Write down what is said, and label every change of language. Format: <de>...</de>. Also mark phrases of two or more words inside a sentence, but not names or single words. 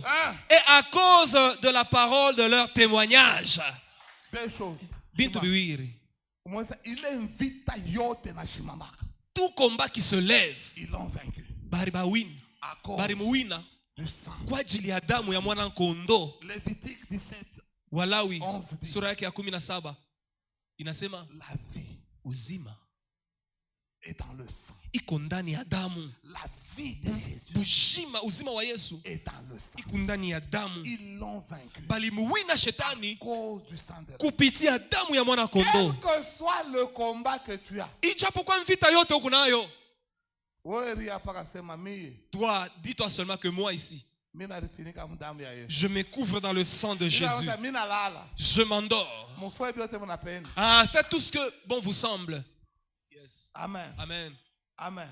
<fr>Et à cause de la parole de leur témoignage. Deux choses. Tout combat qui se lève, ils l'ont vaincu. À cause du sang. Lévitique 17.</fr> <sw>Walawi sura yake ya 17 inasema</sw> <fr>la vie</fr> <sw>uzima</sw> <fr>est dans le sang.</fr> <sw>Iko ndani ya damu.</sw> <fr>La vie de Jésus</fr> <sw>uzima wa Yesu</sw> <fr>est dans le sang.</fr> <sw>Iko ndani ya damu.</sw> <fr>Ils l'ont vaincu.</fr> <sw>Balimuwina shetani</sw> <fr>cause du sang de</fr> <sw>kupitia damu ya mwana kondoo.</sw> <fr>Quel que soit le combat que tu as.</fr> <sw>Ijapokuwa vita yote uko nayo.</sw> <fr>Toi, dis-toi seulement que moi ici, je me couvre dans le sang de Jésus. Je m'endors. Faites tout ce que bon vous semble. Yes. Amen. Amen. Amen.</fr>